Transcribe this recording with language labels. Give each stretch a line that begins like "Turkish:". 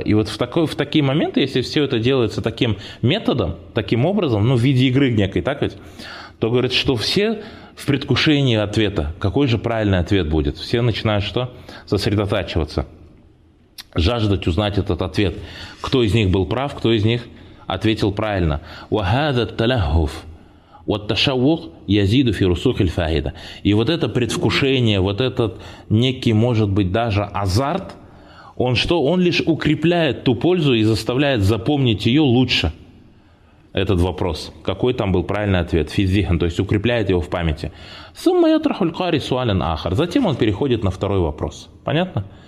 Russian: И вот в такие моменты, если все это делается таким методом, таким образом, ну в виде игры некой, так ведь, то говорит, что все в предвкушении ответа, какой же правильный ответ будет. Все начинают что? Сосредотачиваться, жаждать узнать этот ответ, кто из них был прав, кто из них ответил правильно.
Arabic: وهذا التلهف والتشوق يزيد في رسوخ الفائدة.
Russian: И вот это предвкушение, вот этот некий, может быть, даже азарт, он что? Он лишь укрепляет ту пользу и заставляет запомнить ее лучше. Этот вопрос. Какой там был правильный ответ? Физзихан. То есть укрепляет его в памяти.
Arabic: Сумма ятрахуль кари суален ахар.
Russian: Затем он переходит на второй вопрос. Понятно?